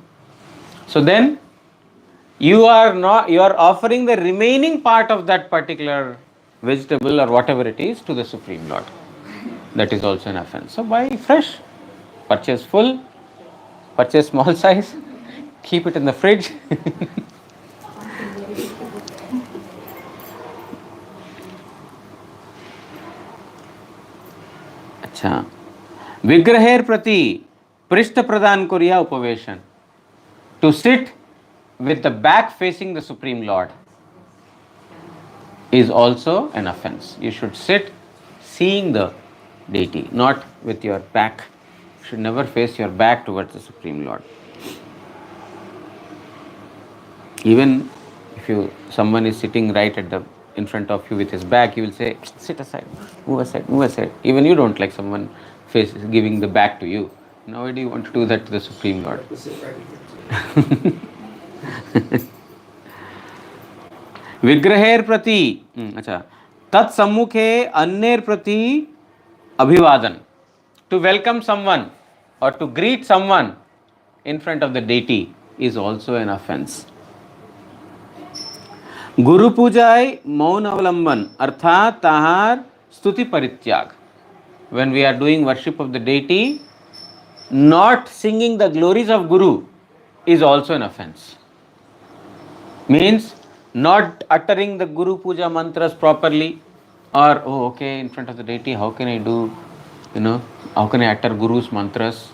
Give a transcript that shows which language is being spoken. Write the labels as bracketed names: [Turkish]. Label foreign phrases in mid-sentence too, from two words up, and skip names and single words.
[English] So then you are offering the remaining part of that particular vegetable or whatever it is to the Supreme Lord. That is also an offense. So buy fresh, purchase full, purchase small size, keep it in the fridge. [Bangla] अच्छा, বিগ্রহের প্রতি পৃষ্ঠ প্রদান করিয়া উপবেশন. [English] To sit with the back facing the Supreme Lord is also an offense. You should sit seeing the deity, not with your back. You should never face your back towards the Supreme Lord. Even if someone is sitting right in front of you with his back, you will say, sit aside, move aside, move aside. Even you don't like someone giving the back to you. Now why do you want to do that to the Supreme Lord? [Bangla] বিগ্রহের প্রতি অচ্ছা তৎসম্মুখে অন্যের প্রতি অভিবাদন. [English] To welcome someone or to greet someone in front of the deity is also an offense. [Bangla] গুরু পূজায় মৌন অবলম্বন অর্থাৎ তাহার স্তুতি পরিত্যাগ. [English] When we are doing worship of the deity, not singing the glories of Guru is also an offense. Means not uttering the Guru Puja mantras properly, or oh okay, in front of the deity, how can I do, how can I utter Guru's mantras?